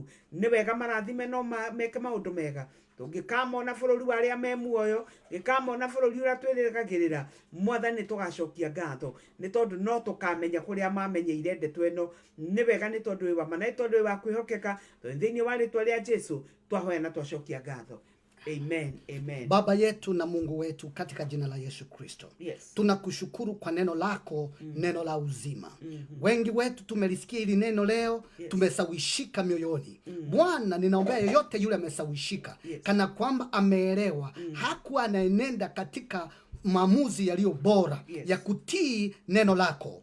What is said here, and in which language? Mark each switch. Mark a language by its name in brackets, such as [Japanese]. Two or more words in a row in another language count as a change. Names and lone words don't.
[Kikuyu] Ni wega marathime no meke maundu mega. Tungikamona bururi waria me muoyo, gikamona bururi uria twirigagirira, Mwathani tugacokia ngatho ni tondu no tukamenya kuria mamenyeire ndeto eno. Ni wega ni tondu wi wa mana, ni tondu wi wa kwihokeka. Thiini wa ritwa ria Jesu twahoya na twacokia ngatho. Amen, amen. [Swahili] Baba yetu na Mungu wetu, katika jina la Yesu Kristo, yes, tunakushukuru kwa neno lako, neno la uzima. Wengi wetu tumelisikia hili neno leo, yes, tumesawishika mioyoni. Bwana, ninaombea yoyote yule amesawishika, yes, kana kwamba ameelewa, hakuwa anaenenda katika maamuzi yaliyo bora, yes, ya kutii neno lako.